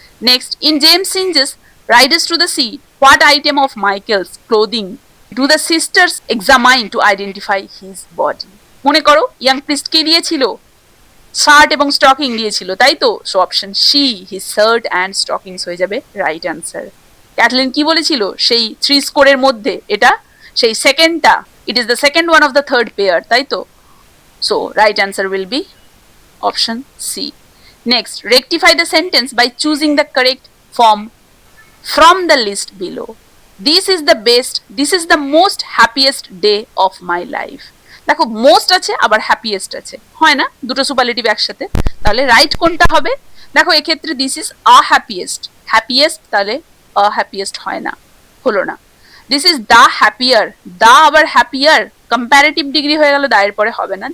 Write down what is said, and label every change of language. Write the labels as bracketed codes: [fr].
[en] Next, in James Synge's Riders to the Sea, what item of Michael's clothing do the sisters examine to identify his body? [bn] মনে করো young priest কে দিয়েছিল? Shirt এবং stocking দিয়েছিল, তাই তো, so option C, [en] his shirt and stockings [bn] হয়ে যাবে right answer. Kathleen কি বলেছিল সেই 3 স্কোরের মধ্যে? এটা সেই সেকেন্ডটা, [en] it is the second one of the third pair, তাই তো, so right answer will be option C. Next, rectify the sentence by choosing the correct form from the list below. This is the most happiest day of my life. [bn] দেখো most আছে আবার happiest আছে, হয় না দুটো superlative একসাথে, তাহলে right কোনটা হবে? দেখো এক্ষেত্রে this is a happiest, happiest তাহলে আ হ্যাপিয়েস্ট হয় না, হলো না। This is the happier, the আবার হ্যাপিয়ার কম্পারেটিভ ডিগ্রি হয়ে গেল, দা এর পরে হবে না।